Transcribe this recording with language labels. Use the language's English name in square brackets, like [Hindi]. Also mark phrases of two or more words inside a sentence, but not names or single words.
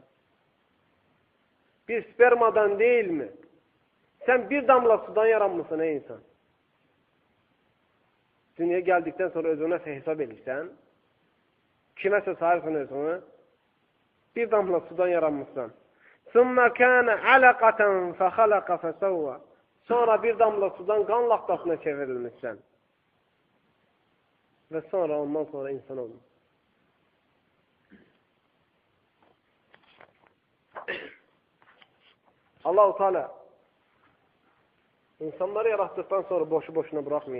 [Azerbaijani] Bir spermadan deyilmi? Sən bir damla sudan yaranmışsın ey insan. Dünyaya gəldikdən sonra özünə hesab edirsən, kiməsə sahibsən özünü, bir damla sudan yaranmışsan. [Arabic] ثُمَّ كَانَ عَلَقَةً فَخَلَقَ فَسَوَّى [Azerbaijani] Sonra bir damla sudan qan laxtasına çevrilmişsən. Və sonra ondan sonra insan olmuş. Allah-u Teala insanları yarattıktan sonra boşu-boşuna bırakmayıb.